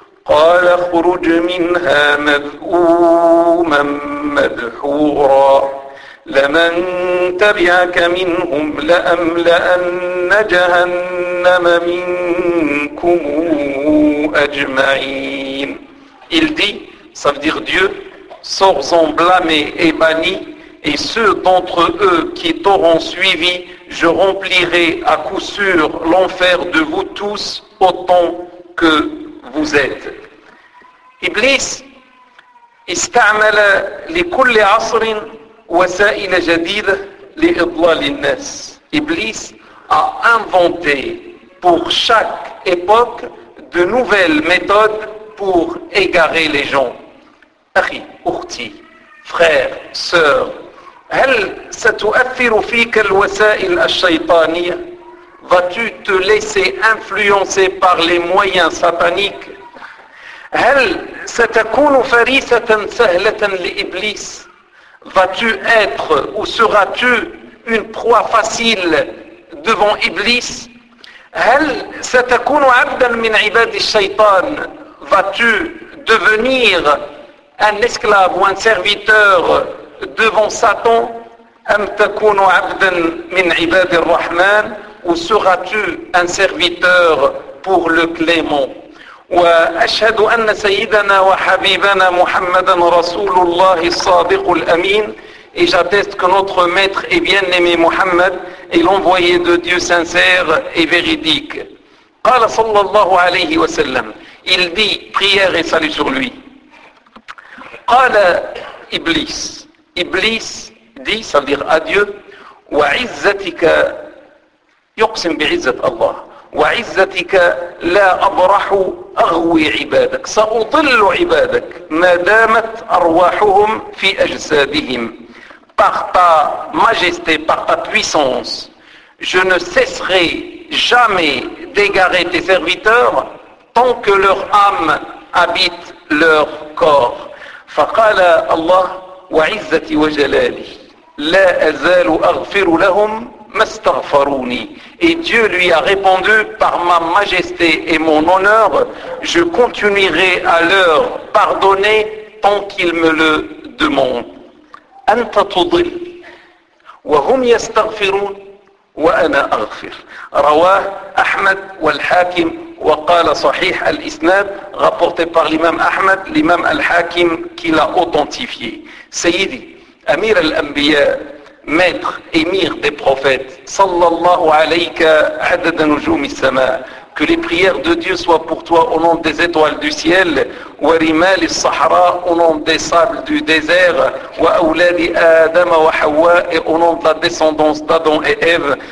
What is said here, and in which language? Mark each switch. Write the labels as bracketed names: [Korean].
[Arabic] قَالَ خُرُجْ مِنْهَا مَذْءُومًا مَدْحُورًا لَمَنْ تَبِعَكَ مِنْهُمْ لَأَمْلَأَنَّ جَهَنَّمَ مِنْكُمْ أَجْمَعِينَ. [French] Il dit, ça veut dire Dieu, sors-en blâmé et banni, et ceux d'entre eux qui t'auront suivi, je remplirai à coup sûr l'enfer de vous tous autant que vous êtes. [Arabic] Iblis استعمل لكل عصر وسائل جديدة لإضلال الناس. [French] Iblis a inventé pour chaque époque de nouvelles méthodes pour égarer les gens. [Arabic] أخي, أختي, [French] frère, sœur, [Arabic] هل ستؤثر فيك الوسائل الشيطانية؟ [French] Vas-tu te laisser influencer par les moyens sataniques؟ [Arabic] هل ستكون فريسة سهلة لإبليس؟ [French] Vas-tu être ou seras-tu une proie facile devant Iblis؟ [Arabic] هل ستكون عبدا من عباد الشيطان؟ [French] Vas-tu devenir un esclave ou un serviteur devant Satan؟ [Arabic] أم تكون عبدا من عباد الرحمن؟ [French] Ou seras-tu un serviteur pour le clément؟ [Arabic] وأشهد أن سيدنا وحبيبنا محمدا رسول الله الصادق الأمين. [French] Et j'atteste que notre maître et bien-aimé Muhammad est l'envoyé de Dieu sincère et véridique. [Arabic] قال صلى الله عليه وسلم. [French] Il dit, prière et salut sur lui. [Arabic] قال إبليس. [French] إبليس dit, ça veut dire adieu. [Arabic] وعزتك يقسم بعزة الله. وعزتك لا أبرح أغوي عبادك. سأضل عبادك ما دامت أرواحهم في أجسادهم. [French] Par ta majesté, par ta puissance, je ne cesserai jamais d'égarer tes serviteurs tant que leur âme habite leur corps. [Arabic] فقال الله وعزتي وجلالي لا أزال أغفر لهم مستغفروني. [French] Et Dieu lui a répondu, par ma majesté et mon honneur, je continuerai à leur pardonner tant qu'ils me le demandent. [Arabic] أنت تضل وهم يستغفرون وأنا أغفر. رواه أحمد والحاكم وقال صحيح الإسناد, [French] rapporté par l'imam Ahmed, l'imam al-Hakim qui l'a authentifié. [Arabic] سيدي أمير الأنبياء [French] maître, émir des prophètes, [Arabic] sallallahu alayka adada nujumi sama, [French] que les prières de Dieu soient pour toi au nom des étoiles du ciel, [Arabic] wa rimal al-sahara, [French] au nom des sables du désert, [Arabic] wa awlad adam wa hawa, [French] et au nom de la descendance d'Adam et Ève.